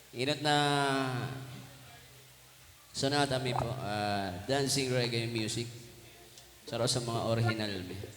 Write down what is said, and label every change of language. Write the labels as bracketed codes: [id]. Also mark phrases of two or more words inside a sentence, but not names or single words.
[bik] Inat na sonata mi po, [en] dancing reggae music. [bik] Saro sa mga original mi.